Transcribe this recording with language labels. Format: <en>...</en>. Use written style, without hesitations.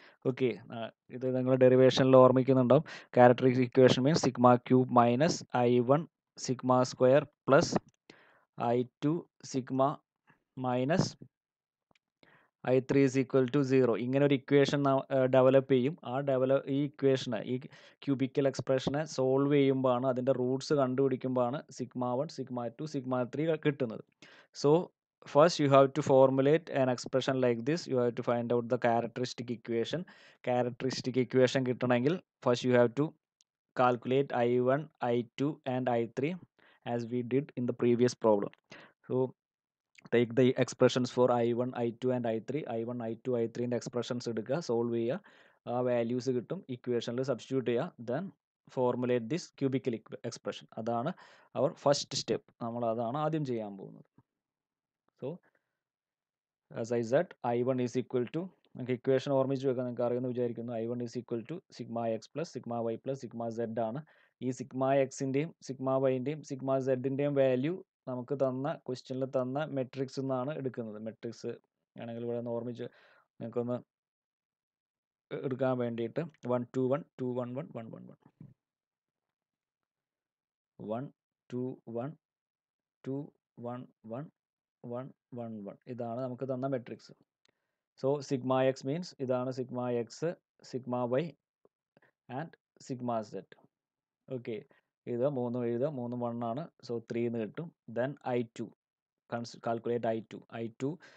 <ml>Okay, ഇത് നിങ്ങൾ ഡെറിവേഷനിൽ ഓർമ്മിക്കുന്നുണ്ടാവും. Characteristic equation means σ³ minus I1 σ² plus I2 sigma minus I3 is equal to 0. ഇങ്ങനെ ഒരു equation develop ചെയ്യും. ഈ ഇക്വേഷനെ, ഈ ക്യൂബിക്കൽ എക്സ്പ്രഷനെ സോൾവ് ചെയ്യുമ്പോഴാണ്, അതിൻ്റെ റൂട്ട്സ് കണ്ടുപിടിക്കുമ്പോഴാണ് σ1, σ2, σ3 കിട്ടുന്നത്.</ml> <en>So first you have to formulate an expression like this. You have to find out the characteristic equation. Characteristic equation</en> <ml>കിട്ടണമെങ്കിൽ</ml> <en>first you have to calculate I1, I2 and I3 as we did in the previous problem. So take the expressions for I1, I2 and I3.</en> <ml>I1, I2, I3 ൻ്റെ expressions എടുക്കുക, solve ചെയ്യുക, ആ values കിട്ടും, ഇക്വേഷനിൽ substitute ചെയ്യുക,</ml> <en>Then formulate this cubical expression.</en> <ml>അതാണ് അവർ first step. നമ്മൾ അതാണ് ആദ്യം ചെയ്യാൻ പോകുന്നത്.</ml> <en>so as I said, I1 is equal to,</en> <ml>നമുക്ക് ഇക്വേഷൻ ഓർമ്മിച്ച് വെക്കാൻ നിങ്ങൾക്ക് അറിയുമെന്ന് വിചാരിക്കുന്നു.</ml> <en>I1 is equal to σx plus σy plus σz ആണ്.</en> <ml>ഈ σxൻ്റെയും σyൻ്റെയും σzൻ്റെയും വാല്യൂ നമുക്ക് തന്ന ക്വസ്റ്റ്യനിൽ തന്ന മെട്രിക്സ് നിന്നാണ് എടുക്കുന്നത്. മെട്രിക്സ് ആണെങ്കിൽ ഇവിടെ ഒന്ന് ഓർമ്മിച്ച് നിങ്ങൾക്കൊന്ന് എടുക്കാൻ വേണ്ടിയിട്ട് 1 2 1 2 1 1 1 1 1 2 1 2 1 1 1 1 1 ഇതാണ് നമുക്ക് തന്ന മെട്രിക്സ്. സോ σx മീൻസ് ഇതാണ് σx, σy and σz. Okay, ഇത് 3 എഴുതുക, 3 1 ആണ്, സോ 3 എന്ന് കിട്ടും.</ml> <en>Then I2, calculate I2.</en>